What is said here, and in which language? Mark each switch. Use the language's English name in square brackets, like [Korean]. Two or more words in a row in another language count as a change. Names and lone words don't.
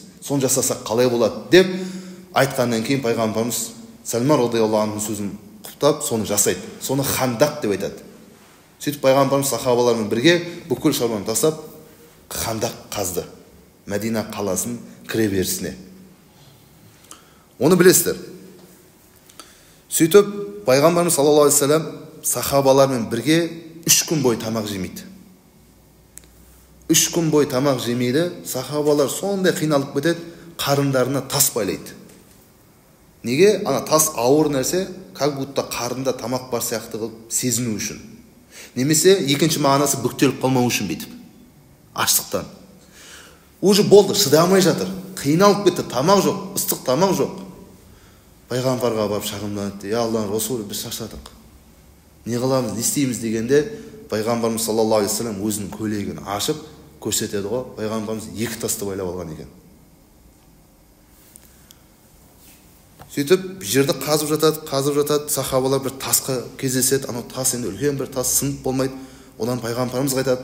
[Kazakh] Соны жасасақ қалай болады деп айтқаннан кейін пайғамбарымыз Сәлман [Arabic] رضي الله عنه [Kazakh] сөзін құптап соны жасайды. Соны Хандақ деп айтады. Сөйтіп пайғамбарымыз сахабалармен бірге бүкіл шаруаны тастап Хандақ қазды, Мәдина қаласын кіре берісіне. Оны білесіздер. Сөйтіп пайғамбарымыз [Arabic] صلى الله عليه وسلم [Kazakh] сахабалармен бірге 3 күн бойы тамақ жемейді. 3 күн бойы тамақ жемейді. Сахабалар сондай қиналып кетеді, қарындарына тас байлайды. Неге? Ана тас ауыр нәрсе, [Russian] как будто [Kazakh] қарында тамақ бар сияқты қылып сезіну үшін. Немесе екінші мағынасы бүктеліп қалмау үшін бүйтіп. Аштықтан. Уже болды, шыдамай жатыр. Қиналып кетті, тамақ жоқ, ыстық тамақ жоқ. Пайғамбарға барып шағымданды: я Алла Расулы, біз шаршадық. Не қыламыз, не істейміз дегенде пайғамбарымыз [Arabic] صلى الله عليه وسلم [Kazakh] өзінің көйлегін ашып көрсетеді ғой. Пайғамбарымыз 2 тасты байлап алған екен. Сөйтіп жерді қазып жатады, сахабалар бір тасқа кездеседі. Анау тас енді үлкен бір тас, сынып болмайды. Одан пайғамбарымызға айтады.